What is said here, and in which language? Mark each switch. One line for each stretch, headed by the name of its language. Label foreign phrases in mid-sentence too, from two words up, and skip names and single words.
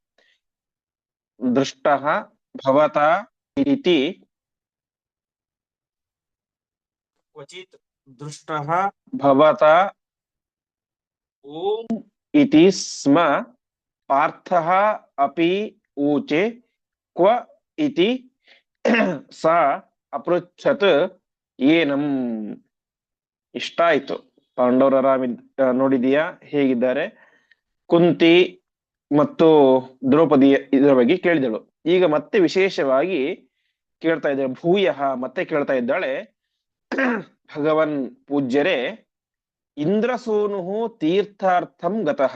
Sanskrit: ದೃಷ್ಟಃ ಭವತಾ ಇತಿ ಕ್ವಚಿತ್ ದೃಷ್ಟಃ ಭವತಾ ಓಂ ಇತಿ ಸ್ಮ ಪಾರ್ಥಃ ಅಪಿ ಊಚೆ ಕ್ವ ಇತಿ ಸ ಅಪೃಚ್ಛತ್ ಏನಂ.
Kannada: ಇಷ್ಟ ಆಯ್ತು. ಪಾಂಡವರ ನೋಡಿದೀಯಾ ಹೇಗಿದ್ದಾರೆ? ಕುಂತಿ ಮತ್ತು ದ್ರೌಪದಿಯ ಇದರ ಬಗ್ಗೆ ಕೇಳಿದಳು. ಈಗ ಮತ್ತೆ ವಿಶೇಷವಾಗಿ ಕೇಳ್ತಾ ಇದ್ದಾಳೆ, ಭೂಯಃ ಮತ್ತೆ ಕೇಳ್ತಾ ಇದ್ದಾಳೆ, ಭಗವನ್ ಪೂಜ್ಯರೇ,
Sanskrit: ಇಂದ್ರಸೂನು ತೀರ್ಥಾರ್ಥಂ ಗತಃ.